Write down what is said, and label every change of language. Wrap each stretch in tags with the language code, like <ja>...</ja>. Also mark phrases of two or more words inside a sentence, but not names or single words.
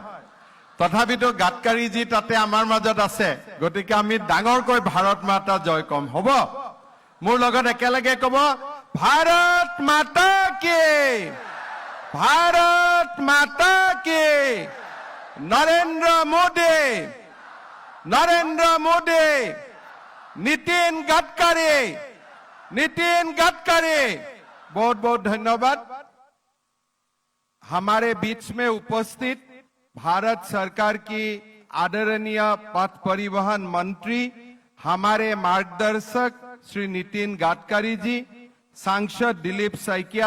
<as>তথাপিতো গাডকাৰীজী তাতে আমাৰ মাজত আছে, গতিকে আমি ডাঙৰকৈ ভাৰত মাতা জয় কম, হ'ব? মোৰ লগত একেলগে ক'ব,</as> <hi>भारत माता की, भारत माता की,</hi> <as>নৰেন্দ্ৰ মোদী,</as> <hi>नरेंद्र मोदी, नितिन गडकरी, नितिन गडकरी। बहुत बहुत धन्यवाद। हमारे बीच में उपस्थित भारत सरकार की आदरणीय पथ परिवहन मंत्री, हमारे मार्गदर्शक श्री नितिन गडकरी जी, सांसद दिलीप सैकिया</hi>